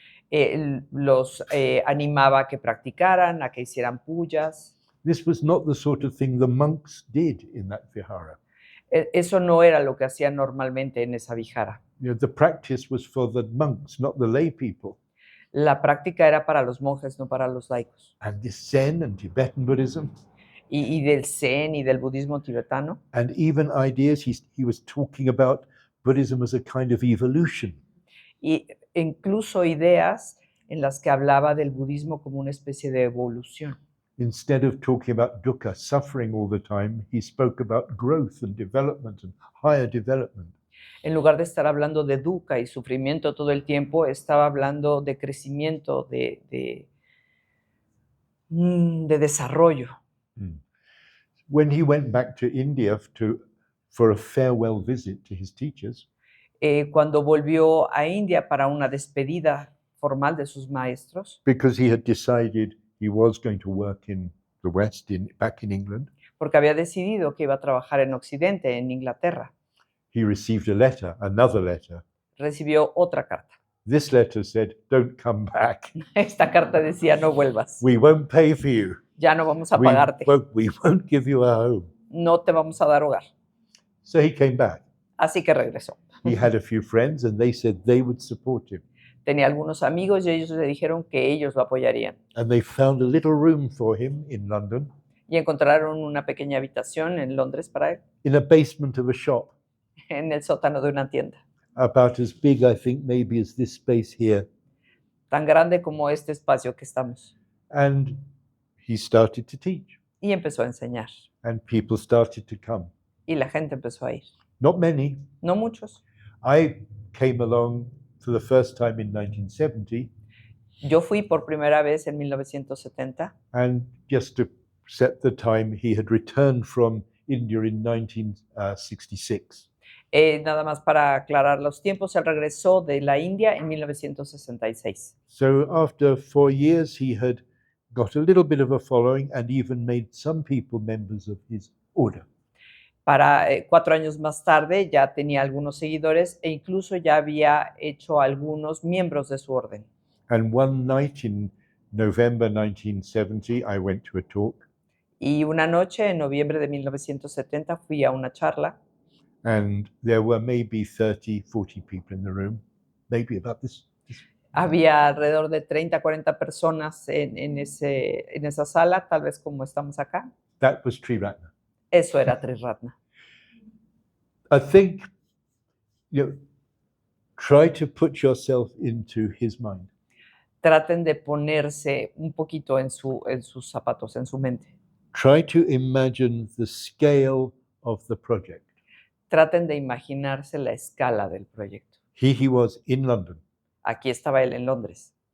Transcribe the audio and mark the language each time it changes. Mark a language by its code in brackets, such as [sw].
[es] Él los animaba a que practicaran, a que hicieran puyas. [en] This was not the sort of thing the monks did in that vihara. [es] Eso no era lo que hacían normalmente en esa vihara. [en] You know, the practice was for the monks, not the lay people. [es] La práctica era para los monjes, no para los laicos. [en] And this Zen and Tibetan Buddhism, [es] Y del Zen y del budismo tibetano. [en] and even ideas, he was talking about Buddhism as a kind of evolution. [es] Y incluso ideas en las que hablaba del budismo como una especie de evolución. [en] Instead of talking about dukkha, suffering all the time, he spoke about growth and development and higher development. [es] En lugar de estar hablando de dukkha y sufrimiento todo el tiempo, estaba hablando de crecimiento, de desarrollo. [en] When he went back to India for a farewell visit to his teachers, [es] Cuando volvió a India para una despedida formal de sus maestros, [en] because he had decided he was going to work in the West, back in England, [es] porque había decidido que iba a trabajar en Occidente, en Inglaterra, [en] he received a letter, another letter. [es] recibió otra carta. [en] This letter said, "Don't come back. [es] Esta carta decía, no vuelvas, [en] We won't pay for you. [es] ya no vamos a [en] We [es] pagarte, [en] won't give you a home." [es] no te vamos a dar hogar. [en] So he came back. [es] Así que regresó. [en] He had a few friends and they said they would support him. [es] Tenía algunos amigos y ellos le dijeron que ellos lo apoyarían. [en] And they found a little room for him in London, [es] Y encontraron una pequeña habitación en Londres para él, [en] in a basement of a shop, [es] en el sótano de una tienda, [en] about as big, I think, maybe as this space here. [es] tan grande como este espacio que estamos. [en] And he started to teach, [es] Y empezó a enseñar. [en] and people started to come. [es] Y la gente empezó a ir. [en] Not many. [es] No muchos. [en] I came along for the first time in 1970, [es] Yo fui por primera vez en 1970. [en] and just to set the time, he had returned from India in 1966. [es] Nada más para aclarar los tiempos, él regresó de la India en 1966. [en] So after 4 years, he had got a little bit of a following and even made some people members of his order. [es] Para 4 años más tarde ya tenía algunos seguidores e incluso ya había hecho algunos miembros de su orden. [en] And one night in November 1970, I went to a talk, [es] Y una noche en noviembre de 1970 fui a una charla [en] and there were maybe 30, 40 people in the room, maybe about this. [es] Había alrededor de 30, 40 personas en esa sala, tal vez como estamos acá. [en] That was Triratna. [es] Eso era Triratna. [en] I think, try to put yourself into his mind. [es] Traten de ponerse un poquito en sus zapatos, en su mente. [en] Try to imagine the scale of the project. [es] Traten de imaginarse la escala del proyecto. [en] Here he was in London [es] Aquí estaba él en Londres,